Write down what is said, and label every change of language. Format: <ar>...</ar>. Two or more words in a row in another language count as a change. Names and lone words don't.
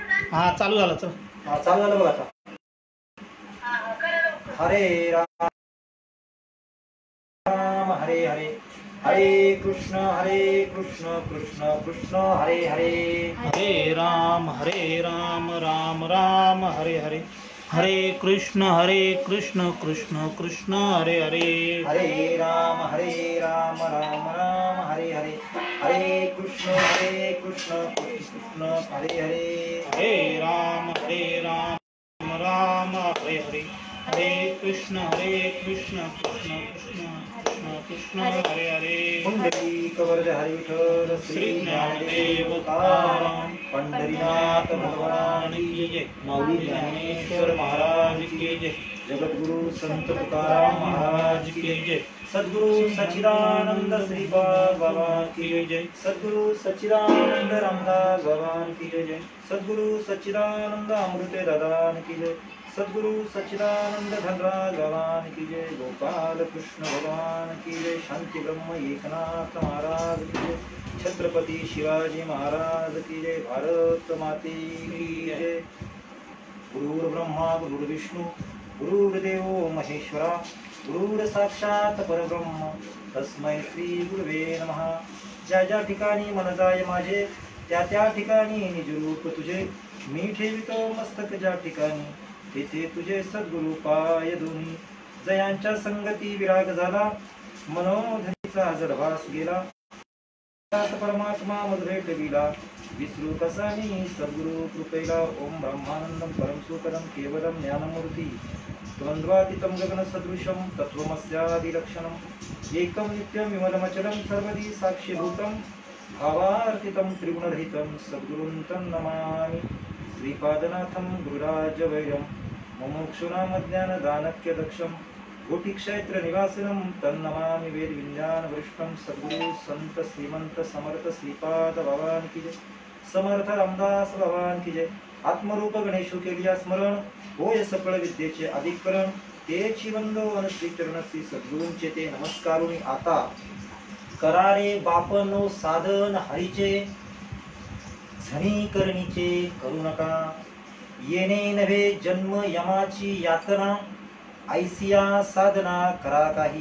<mr>हा चालू झालं चल. हा चालू झालं बघ आता.</mr> <sa>हरे राम हरे हरे, हरे कृष्ण कृष्ण कृष्ण हरे हरे, हरे राम राम राम हरे हरे, हरे कृष्ण कृष्ण कृष्ण हरे हरे, हरे राम राम राम हरे हरे, हरे कृष्ण कृष्ण कृष्ण हरे हरे, हरे राम राम हरे हरे, हरे कृष्ण कृष्ण कृष्ण कृष्ण हरे हरे,</sa> <mr>पुंडलीक वरद हरि विठ्ठल श्री ज्ञानदेव तुकाराम पंढरीनाथ भगवान</mr> <hi>की जय,</hi> <mr>माऊली ज्ञानेश्वर महाराज</mr> <hi>की जय,</hi> <mr>जगद्गुरु संत तुकाराम महाराज</mr> <hi>की जय,</hi> <mr>सद्गुरु सच्चिदानंद श्रीपाद बाबा</mr> <hi>की जय,</hi> <mr>सद्गुरु सच्चिदानंद रामदास भगवान</mr> <hi>की जय,</hi> <mr>सद्गुरु सच्चिदानंद अमृत दादान</mr> <hi>की जय,</hi> <mr>सद्गुरु सच्चिदानंद धनराज भगवान</mr> <hi>की जय,</hi> <mr>गोपाल कृष्ण भगवान</mr> <hi>की जय,</hi> <mr>शांति ब्रह्म एकनाथ महाराज</mr> <hi>की जय,</hi> <mr>छत्रपति शिवाजी महाराज</mr> <hi>की जय,</hi> <mr>भारत माते</mr> <hi>की जय।</hi> <sa>गुरुर्ब्रह्मा गुरुर्विष्णू गुरुर्देव महेश्वरा, गुरुर साक्षात परब्रह्म तस्मै श्री गुरुवे नमः।</sa> <mr>ज्या ज्या ठिकाणी मन जाय माझे त्या त्या ठिकाणी निज रूप तुझे, मी ठेवितो मस्तक ज्या ठिकाणी तेथे तुझे सद्गुरु पाय दोन्ही। जयांच्या संगती विराग झाला मनोधरीचा जडभास गेला, परमात्मा मज भेट दिला विसरू कसा मी सद्गुरु कृपेला।</mr> <sa>ओम ब्रह्मानंदम परम सुखदम केवलम ज्ञानमूर्ती द्वंद्वातीतं गगन सदृशं तत्त्वमस्यादिलक्षणम् एकं नित्यं विमलमचलं सर्वदी साक्षीभूतं भावार्थितं त्रिगुणरहितं सद्गुरुं तं नमामि। श्रीपादनाथं गुरुराजवैर्यं मुमुक्षूणामज्ञानदानक्यदक्षं कोटिक्षेत्र निवासिनं तन्नमामि।</sa> <mr>वेद विज्ञान वरिष्ठं सद्गुरु संत श्रीमंत समर्थ श्रीपाद भगवान</mr> <hi>की जय,</hi> <mr>समर्थ रामदास भगवान</mr> <hi>की जय।</hi> <mr>आत्मरूप गणेशु केलिया स्मरण होय सकळ विद्येचे अधिकरण, तेची वंदो अन श्री चरण श्री सद्गुरूंचे ते नमस्कारुनी। आता करारे बापनो साधन हरीचे झणी करणीचे करू नका, येणे नव्हे जन्म यमाची यातना, ऐसिया साधना करा काही।</mr>